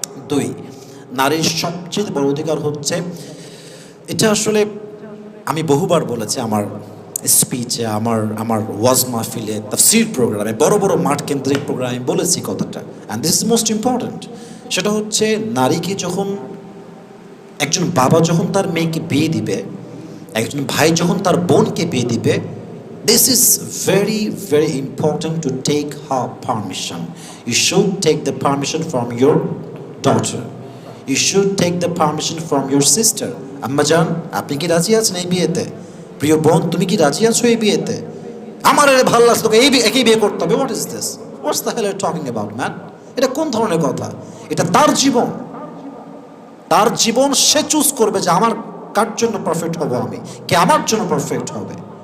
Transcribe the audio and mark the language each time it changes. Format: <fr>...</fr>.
<bn>2, নারীর সবচেয়ে বড় অধিকার হচ্ছে, এটা আসলে আমি বহুবার বলেছি আমার স্পিচে, আমার ওয়াজ মাহফিলে, তাফসীর প্রোগ্রামে, বড় বড় মাঠ কেন্দ্রিক প্রোগ্রামে বলেছি কথাটা,</bn> <en>And this is most important.</en> <bn>সেটা হচ্ছে, নারীকে যখন একজন বাবা যখন তার মেয়েকে বিয়ে দিবে, একজন ভাই যখন তার বোনকে বিয়ে দিবে,</bn> <en>this is very very important to take her permission. You should take the permission from your daughter, you should take the permission from your sister.</en> <bn>আম্মা জান, আপনি কি রাজি আছেন এই বিয়েতে? প্রিয় বোন, তুমি কি রাজি আছো এই বিয়েতে? আমার এর ভালো লাগছে, তোকে একই বিয়ে করতে হবে।</bn> <en>What is this? What's the hell are talking about man?</en> <bn>এটা কোন ধরনের কথা? এটা তার জীবন, তার জীবন সে চুজ করবে যে আমার কার জন্য পারফেক্ট হবো, আমি কে আমার জন্য পারফেক্ট হবে।</bn>